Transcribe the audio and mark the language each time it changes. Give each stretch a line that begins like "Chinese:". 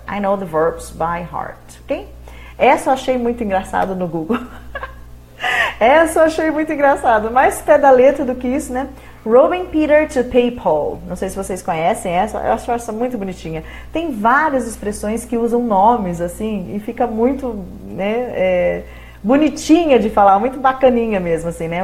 English: I know the verbs by heart, ok?
Portuguese: Essa eu achei muito engraçado no Google. Essa eu achei muito engraçado. Mais pé da letra do que isso, né?
English: Robbing Peter to pay Paul.
Portuguese: Não sei se vocês conhecem essa. Eu acho essa muito bonitinha. Tem várias expressões que usam nomes, assim, e fica muito, né, bonitinha de falar, muito bacaninha mesmo, assim, né?